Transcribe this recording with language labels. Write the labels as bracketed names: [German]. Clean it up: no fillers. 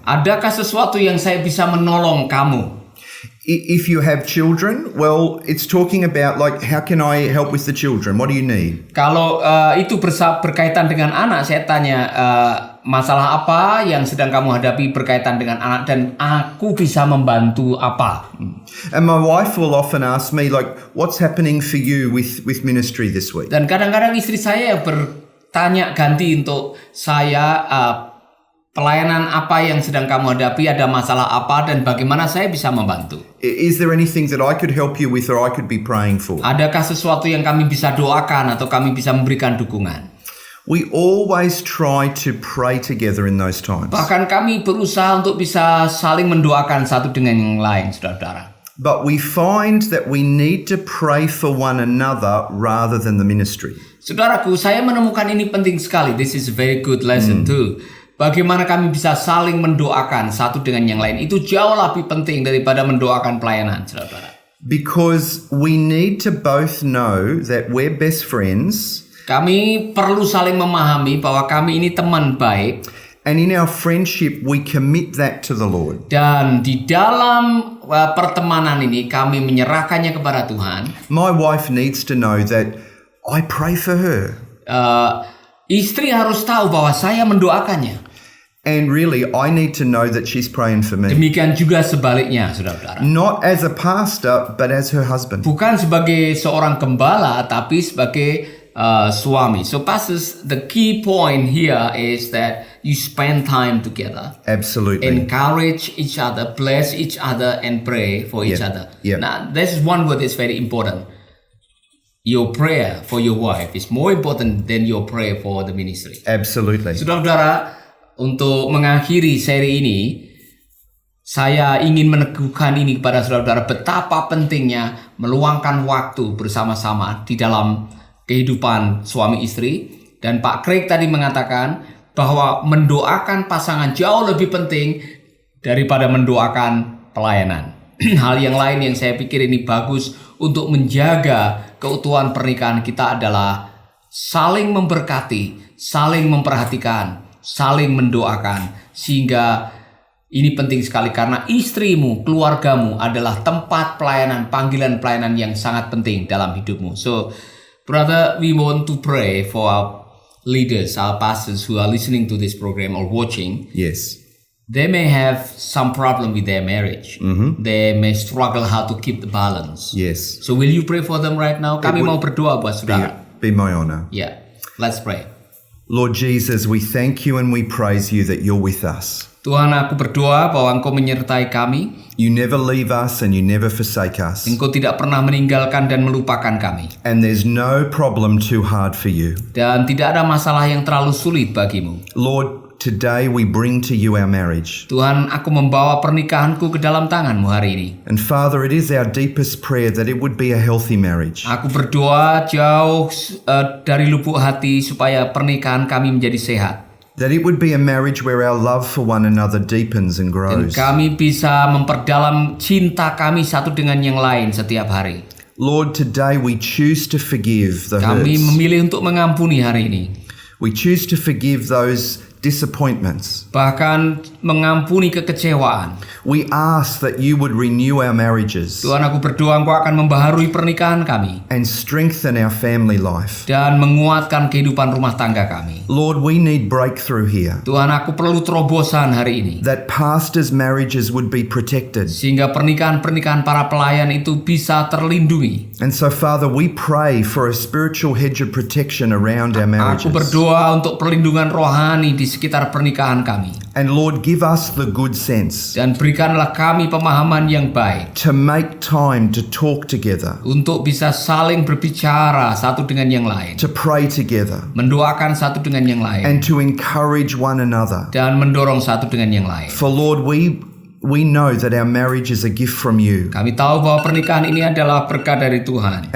[Indonesian] Adakah sesuatu yang saya bisa menolong kamu? [English] If you have children, well, it's talking about like, how can I help with the children? What do you need? [Indonesian] Kalau itu berkaitan dengan anak, saya tanya masalah apa yang sedang kamu hadapi berkaitan dengan anak dan aku bisa membantu apa. [English] And my wife will often ask me like, what's happening for you with ministry this week? [Indonesian] Dan kadang-kadang istri saya bertanya ganti untuk saya pelayanan apa yang sedang kamu hadapi, ada masalah apa, dan bagaimana saya bisa membantu. [English] Is there anything that I could help you with or I could be praying for? [Indonesian] Adakah sesuatu yang kami bisa doakan atau kami bisa memberikan dukungan? [English] We always try to pray together in those times. [Indonesian] Bahkan kami berusaha untuk bisa saling mendoakan satu dengan yang lain, saudara-saudara. [English] But we find that we need to pray for one another rather than the ministry. [Indonesian] Saudaraku, saya menemukan ini penting sekali. [English] This is a very good lesson too. [Indonesian] Bagaimana kami bisa saling mendoakan satu dengan yang lain. Itu jauh lebih penting daripada mendoakan pelayanan, saudara-saudara. [English] Because we need to both know that we're best friends. [Indonesian] Kami perlu saling memahami bahwa kami ini teman baik. [English] And in our friendship, we commit that to the Lord. [Indonesian] Dan di dalam pertemanan ini kami menyerahkannya kepada Tuhan. [English] My wife needs to know that I pray for her. [Indonesian] Istri harus tahu bahwa saya mendoakannya. [English] And really, I need to know that she's praying for me. [Indonesian] Demikian juga sebaliknya, saudara-saudara. [English] Not as a pastor, but as her husband. [Indonesian] Bukan sebagai seorang gembala, tapi sebagai suami. [English] So, pastors, the key point here is that you spend time together. Absolutely. Encourage each other, bless each other, and pray for each other. Yeah. Now, this is one word that's very important. Your prayer for your wife is more important than your prayer for the ministry. Absolutely. [Indonesian] Saudara-saudara, untuk mengakhiri seri ini, saya ingin meneguhkan ini kepada saudara-saudara betapa pentingnya meluangkan waktu bersama-sama di dalam kehidupan suami istri. Dan Pak Craig tadi mengatakan bahwa mendoakan pasangan jauh lebih penting daripada mendoakan pelayanan. Hal yang lain yang saya pikir ini bagus untuk menjaga keutuhan pernikahan kita adalah saling memberkati, saling memperhatikan, saling mendoakan. Sehingga ini penting sekali karena istrimu, keluargamu adalah tempat pelayanan, panggilan pelayanan yang sangat penting dalam hidupmu. [English] So, brother, we want to pray for our leaders, our pastors who are listening to this program or watching. Yes. They may have some problem with their marriage. They may struggle how to keep the balance. Yes. So will you pray for them right now? [Indonesian] Kami mau berdoa buat saudara. [English] Be my honor. Yeah, let's pray. Lord Jesus, we thank you and we praise you that you're with us. [Indonesian] Tuhan, aku berdoa bahwa Engkau menyertai kami. [English] You never leave us and you never forsake us. [Indonesian] Engkau tidak pernah meninggalkan dan melupakan kami. [English] And there's no problem too hard for you. [Indonesian] Dan tidak ada masalah yang terlalu sulit bagimu. [English] Lord, today we bring to you our marriage. [Indonesian] Tuhan, aku membawa pernikahanku ke dalam tangan-Mu hari ini. [English] And Father, it is our deepest prayer that it would be a healthy marriage. [Indonesian] Aku berdoa jauh dari lubuk hati supaya pernikahan kami menjadi sehat. [English] That it would be a marriage where our love for one another deepens and [Indonesian] Dan [English] grows. [Indonesian] kami bisa memperdalam cinta kami satu dengan yang lain setiap hari. [English] Lord, today we choose to forgive the [Indonesian] Kami [English] hurts. [Indonesian] memilih untuk mengampuni hari ini. [English] We choose to forgive those disappointments. [Indonesian] Bahkan mengampuni kekecewaan. [English] We ask that you would renew our marriages [Indonesian] Tuhan, aku berdoa Engkau akan membaharui pernikahan kami. [English] and strengthen our family life. [Indonesian] Dan menguatkan kehidupan rumah tangga kami. [English] Lord, we need breakthrough here. [Indonesian] Tuhan, aku perlu terobosan hari ini. [English] That pastors' marriages would be protected. [Indonesian] Sehingga pernikahan-pernikahan para pelayan itu bisa terlindungi. [English] And so, Father, we pray for a spiritual hedge of protection around our marriages. [Indonesian] Aku berdoa untuk perlindungan rohani di sekitar pernikahan kami. [English] And Lord, give us the good sense [Indonesian] Dan berikanlah kami pemahaman yang baik. [English] to make time to talk together, [Indonesian] Untuk bisa saling berbicara satu dengan yang lain. [English] to pray together, [Indonesian] Mendoakan satu dengan yang lain. [English] and to encourage one another. [Indonesian] Dan mendorong satu dengan yang lain. [English] For Lord, we know that our marriage is a gift from you, [Indonesian] Kami tahu bahwa pernikahan ini adalah berkat dari Tuhan.